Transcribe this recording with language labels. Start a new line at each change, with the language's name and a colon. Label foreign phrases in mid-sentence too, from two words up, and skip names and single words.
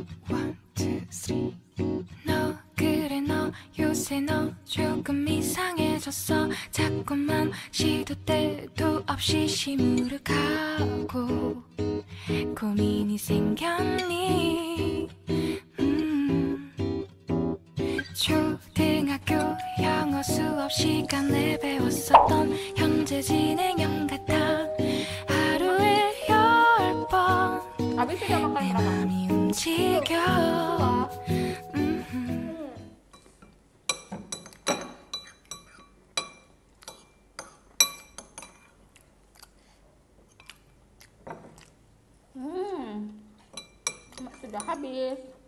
English: One, two, three.
Korean: 너 그래 너 요새 너 조금 이상해졌어. 자꾸만 시도 때도 없이 시무룩하고 고민이 생겼니? 초등학교 영어 수업 시간에 배웠었던 현재 진행형 같아. 하루에 10번
Indonesian: Abi sudah makan
Korean: 내
Indonesian: berapa?
Korean: 맘이 움직여.
Indonesian: Sudah habis.